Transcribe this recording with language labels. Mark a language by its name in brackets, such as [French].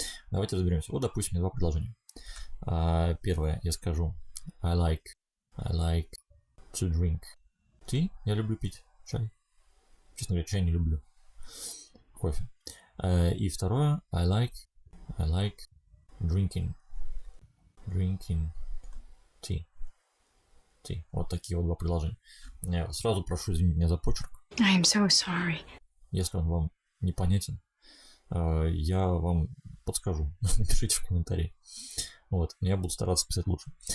[Russian] Давайте разберемся. Допустим, два предложения. Первое, я скажу [English] I like to drink tea. [Russian] Я люблю пить чай. Честно говоря, чай не люблю. Кофе. И второе, [English] I like drinking tea. [Russian] Вот такие два предложения. Я сразу прошу извинить меня за почерк. [English] I am so sorry. [Russian] Если он вам непонятен, я вам подскажу. Напишите в комментарии. Я буду стараться писать лучше.